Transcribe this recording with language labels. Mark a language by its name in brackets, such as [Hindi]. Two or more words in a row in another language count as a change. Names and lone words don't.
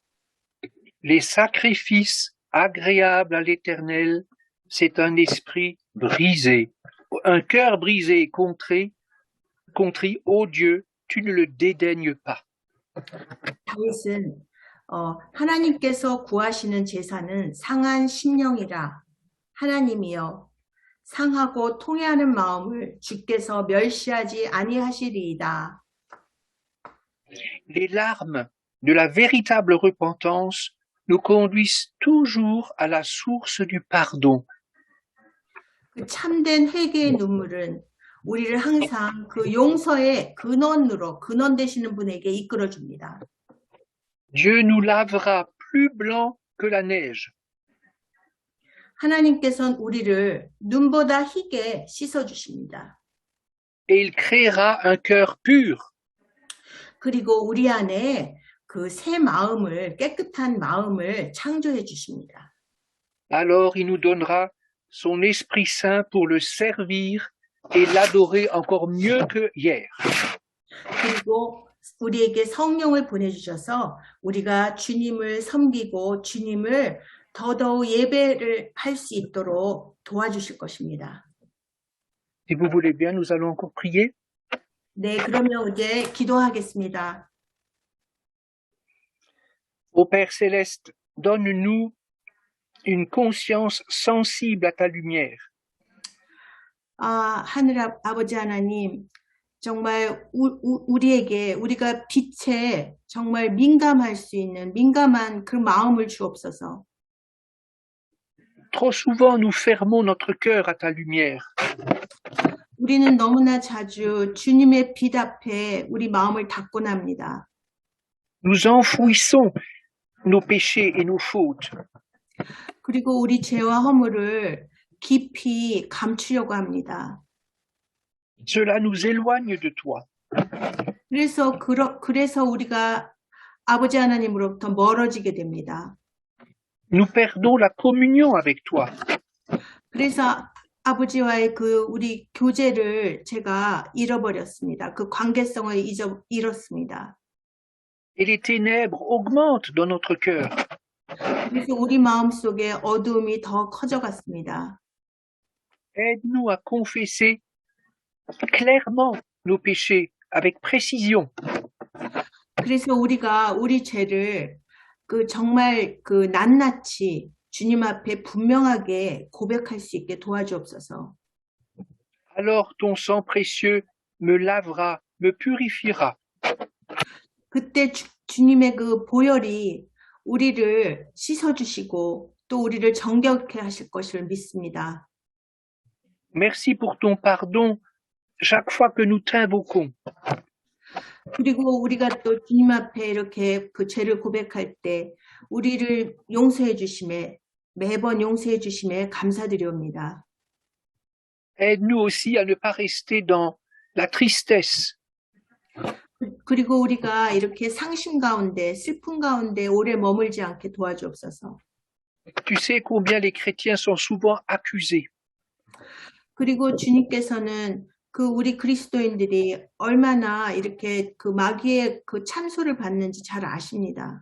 [French] Les sacrifices agréables à l'Éternel, c'est un esprit brisé, un cœur brisé et contrit, ô Dieu, tu ne le dédaignes pas. [Korean] 다윗은 하나님께서 구하시는 제사는 상한 심령이라 하나님이여 상하고 통회하는 마음을 주께서 멸시하지 아니하시리이다. [French] Les larmes de la véritable repentance nous conduisent toujours à la source du pardon. [Korean] 그 참된 회개의 눈물은 우리를 항상 그 용서의 근원 되시는 분에게 이끌어 줍니다. [French] Dieu nous lavera plus blanc que la neige. [Korean] 하나님께서는 우리를 눈보다 희게 씻어 주십니다. [French] Et il créera un cœur pur. [Korean] 그리고 우리 안에 그 새 마음을 깨끗한 마음을 창조해 주십니다. [French] Alors il nous donnera son Esprit Saint pour le servir et l'adorer encore mieux que hier. [Korean] 그리고 우리에게 성령을 보내주셔서 우리가 주님을 섬기고 주님을 더더욱 예배를 할 수 있도록 도와주실 것입니다. [French] Si vous voulez bien, nous allons encore prier. [Korean] 네, 그러면 이제 기도하겠습니다. [French] Ô Père Céleste, donne-nous une conscience sensible à ta lumière. [Korean] 하늘 아버지 하나님, 정말 우리가 빛에 정말 민감할 수 있는 민감한 그 마음을 주옵소서. [French] Trop souvent, nous fermons notre cœur à ta lumière. [Korean] 우리는 너무나 자주 주님의 빛 앞에 우리 마음을 닫곤 합니다. [French] Nous enfouissons nos péchés et nos fautes. [Korean] 그리고 우리 죄와 허물을 깊이 감추려고 합니다. [French] Cela nous éloigne de toi. [Korean] 그래서 우리가 아버지 하나님으로부터 멀어지게 됩니다. [French] Nous perdons la communion avec toi. [Korean] 그래서 아버지와의 우리 교제를 제가 잃어버렸습니다. 그 관계성을 잃었습니다. [French] et les ténèbres augmentent dans notre cœur. [Korean] 그래서 우리 마음속에 어두움이 더 커져갔습니다. [French] Aide-nous à confesser clairement nos péchés avec précision. [Korean] 그래서 우리가 우리 죄를 정말 낱낱이 주님 앞에 분명하게 고백할 수 있게 도와주옵소서. [French] Alors ton sang précieux me lavera, me purifiera. [Korean] 그때 주님의 그 보혈이 우리를 씻어주시고 또 우리를 정결케 하실 것을 믿습니다. [French] Merci pour ton pardon chaque fois que nous t'invoquons. [Korean] 그리고 우리가 또 주님 앞에 이렇게 그 죄를 고백할 때 우리를 용서해 주심에 매번 용서해 주심에 감사드리옵니다. [French] Aide-nous aussi à ne pas rester dans la tristesse. [Korean] 그리고 우리가 이렇게 상심 가운데 슬픔 가운데 오래 머물지 않게 도와주옵소서. [French] Tu sais combien les chrétiens sont souvent accusés. [Korean] 그리고 주님께서는 우리 그리스도인들이 얼마나 이렇게 마귀의 참소를 받는지 잘 아십니다.